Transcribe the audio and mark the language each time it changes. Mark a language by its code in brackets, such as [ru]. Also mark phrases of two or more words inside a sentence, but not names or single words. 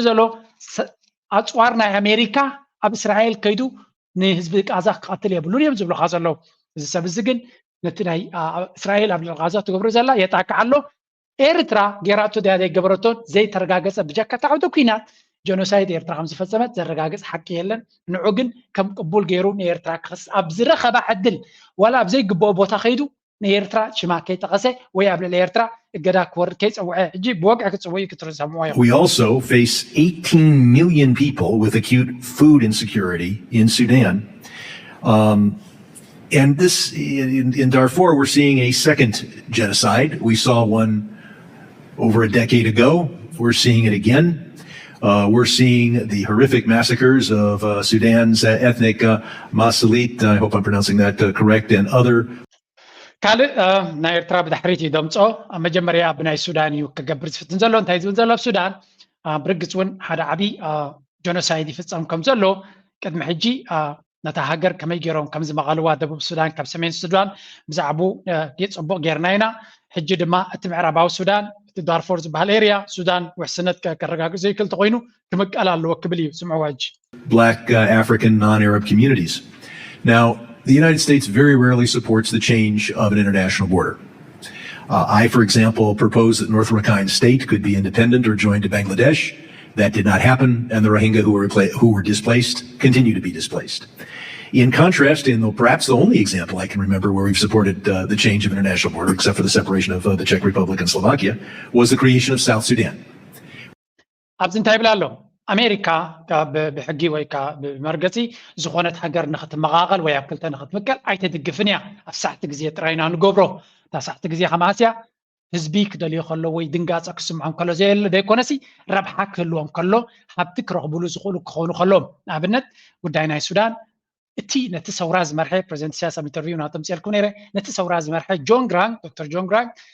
[ti] ዘሎ ኣፅዋር ናይ አሜሪካ ኣብ እስራኤል ከይዱ ንህዝቢ ጋዛ ክቐትል የብሉን እዮም ዝብሉካ ዘለዉ እዚ ሰብ እዚ ግን ነቲ ናይ እስራኤል ኣብ ጋዛ ትገብሮ ዘላ የጣቅዕ ኣሎ ኤርትራ ጌራቶ ድያ ዘይገበረቶን ዘይተረጋገፀ ብጀካታ ዓውደ ኩናት ጀኖሳይድ ኤርትራ ከም ዝፈፀመት ዘረጋግፅ ሓቂ የለን ንዑ ግን ከም ቅቡል ገይሩ ንኤርትራ ክክስ ኣብ ዝረኸባ ዕድል ዋላ ኣብ ዘይግብኦ ቦታ ከይዱ ንኤርትራ ሽማ ከይጠቐሰ ወይ ኣብ ልዕሊ ኤርትራ እገዳ ክወርድ ከይፀውዐ ሕጂ ብወግዒ ክፅውዑ ክትሰምዕዎ እዮም [en] We also face 18 million people with acute food insecurity in Sudan. And this, in Darfur, we're seeing a second genocide. We saw one over a decade ago. We're seeing it again. We're seeing the horrific massacres of Sudan's ethnic Masalit, I hope I'm pronouncing that correct, and other. [ti] ካልእ ናይ ኤርትራ ብድሕሪት እዩ ደምፆ ኣብ መጀመርያ ኣብ ናይ ሱዳን እዩ ክገብር ዝፍትን ዘሎ እንታይ ዝብል ዘሎ ኣብ ሱዳን ብርግፅ እውን ሓደ ዓብይ ጀኖሳይድ ይፍፀም ከም ዘሎ ቅድሚ ሕጂ ነታ ሃገር ከመይ ገይሮም ከም ዝመቐልዋ ደቡብ ሱዳን ካብ ሰሜን ሱዳን ብዛዕባ ፅቡቅ ጌርና ኢና ሕጂ ድማ እቲ ምዕራባዊ ሱዳን እቲ ዳርፎር ዝበሃል ኤርያ ሱዳን ውሕስነት ከረጋግፅ ዘይክእል ተኮይኑ ክምቀል ኣለዎ ክብል እዩ ስምዕዋ ሕጂ [en] Black African non-Arab communities. Now, the United States very rarely supports the change of an international border. I, for example, proposed that North Rakhine State could be independent or join to Bangladesh. That did not happen, and the Rohingya who were displaced continue to be displaced. In contrast, in perhaps the only example I can remember where we've supported the change of international border, except for the separation of the Czech Republic and Slovakia, was the creation of South Sudan. [ti] ኣብዚ እንታይ ይብላ ኣሎ ኣሜሪካ ብሕጊ ወይ ከዓ ብመርገፂ ዝኾነት ሃገር ንኽትመቓቐል ወይ ኣብ ክልተ ንኽትምቀል ኣይተድግፍን እያ ኣብ ሳዕቲ ግዜ ጥራይና ንገብሮ እታ ሳዕቲ ግዜ ከማስያ ህዝቢ ክደልዮ ከሎ ወይ ድንጋፀ ክስምዖም ከሎ ዘይኮነሲ ረብሓ ክህልዎም ከሎ ሃብቲ ክረኽብሉ ዝኽእሉ ክኾኑ ከሎም ንኣብነት ጉዳይ ናይ ሱዳን እቲ ነቲ ሰውራ ዝመርሐ ፕሬዚደንት ኢሳያስ ኣብ ኢንተርቪው ናቶም ፅልኩም ነይረ ነቲ ሰውራ ዝመርሐ ዶክተር ጆን ግራንግ